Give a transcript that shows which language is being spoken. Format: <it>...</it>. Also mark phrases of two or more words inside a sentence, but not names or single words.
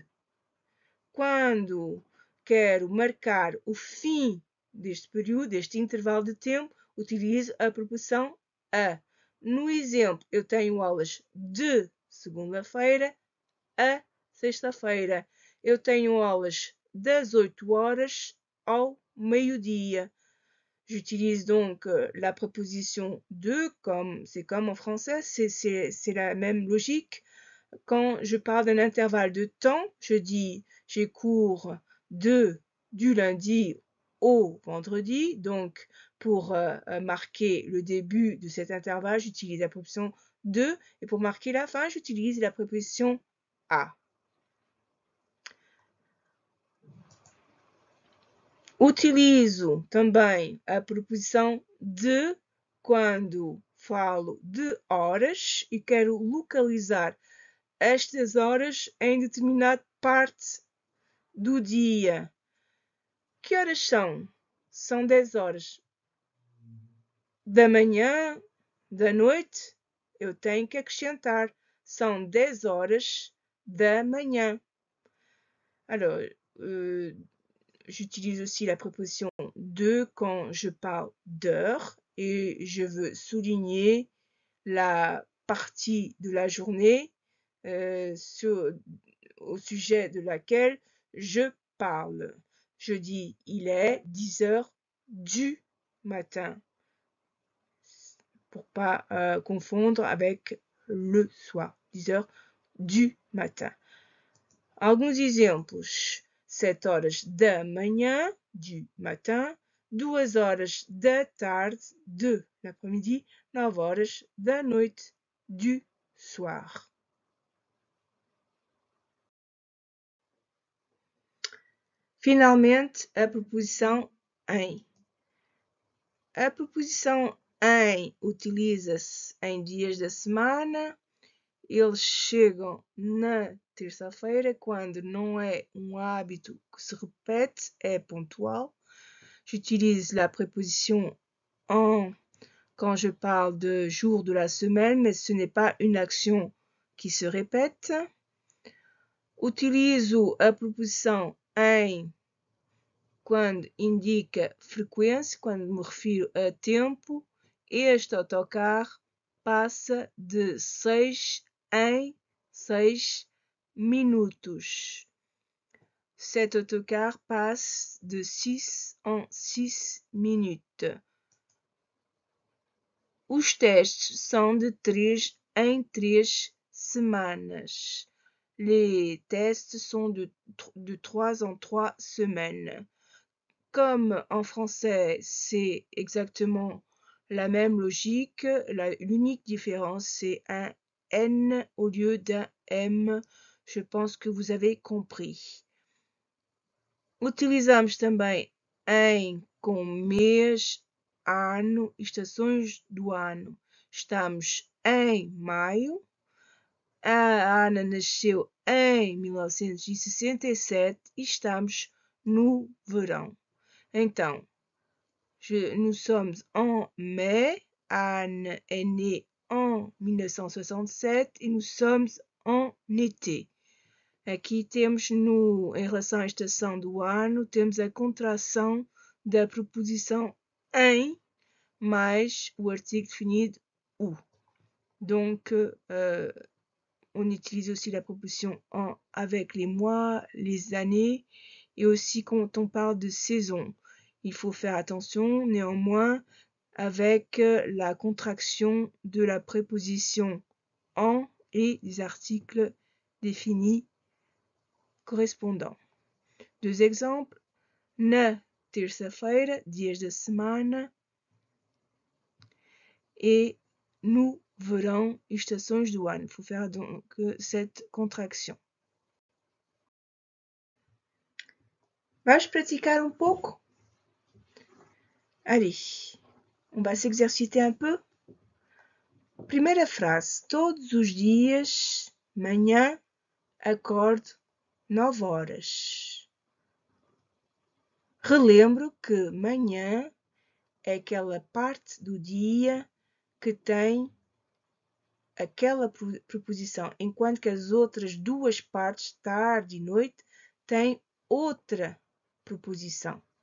<pt>Quando quero marcar o fim deste período, deste intervalo de tempo, utilizo a preposição a. No exemplo, eu tenho aulas de segunda-feira a sexta-feira. Eu tenho aulas das 8 horas ao meio-dia.</pt> <fr>J'utilise donc la préposition de, comme c'est comme en français, c'est la même logique. Quand je parle d'un intervalle de temps, je dis j'ai cours du lundi au vendredi. Donc, pour marquer le début de cet intervalle, j'utilise la préposition de. Et pour marquer la fin, j'utilise la préposition a.</fr> <pt>Utilizo também a preposição de quando falo de horas e quero localizar estas horas em determinada parte do dia. Que horas são? São 10 horas. Da manhã, da noite, eu tenho que acrescentar. São 10 horas da manhã.</pt> <fr>Alors, j'utilise aussi la préposition de quand je parle d'heure et je veux souligner la partie de la journée au sujet de laquelle je parle. Je dis il est 10 heures du matin pour pas confondre avec le soir. 10 heures du matin.</fr> <pt>Alguns exemplos. 7 horas da manhã,</pt> <fr>du matin,</fr> <pt>2 horas da tarde,</pt> <fr>de l'après-midi,</fr> <pt>9 horas da noite,</pt> <fr>du soir.</fr> <pt>Finalmente, a preposição em. A preposição em utiliza-se em dias da semana. Eles chegam na terça-feira, quando não é um hábito que se repete, é pontual.</pt> <fr>J'utilise la préposition en quand je parle de jour de la semaine, mais ce n'est pas une action qui se répète.</fr> <pt>Utilizo a preposição em quando indica frequência, quando me refiro a tempo, este autocarro passa de 6 em 6 minutos.</pt> <fr>Cet autocar passe de 6 en 6 minutes.</fr> <pt>Os testes são de 3 em 3 semanas.</pt> <fr>Les tests sont de 3 en 3 semaines. Comme en français, c'est exactement la même logique, l'unique différence, c'est un N au lieu d'un M. Je pense que vous avez compris.</fr> <pt>Utilizamos também em com mês, ano, estações do ano. Estamos em maio. A Ana nasceu em 1967 e estamos no verão. Então,</pt> <fr>nous sommes en mai. Anne est née en 1967 e nous sommes en été.</fr> <pt>Aqui temos, em relação à estação do ano, temos a contração da preposição em mais o artigo definido ou.</pt> <fr>Donc, on utilise aussi la proposition en avec les mois, les années et aussi quand on parle de saison. Il faut faire attention néanmoins avec la contraction de la préposition en et des articles définis correspondants. Deux exemples.</fr> <pt>Na terça-feira, dias da semana, et no verão, estações do ano.</pt> <fr>Il faut faire donc cette contraction.</fr> <pt>Vais pratiquer un pouco?</pt> <fr>Allez, on va s'exerciter un peu.</fr> <pt>Primeira frase. Todos os dias, manhã, acordo 9 horas. Relembro que manhã é aquela parte do dia que tem aquela preposição, enquanto que as outras duas partes, tarde e noite, têm outra preposição.</pt>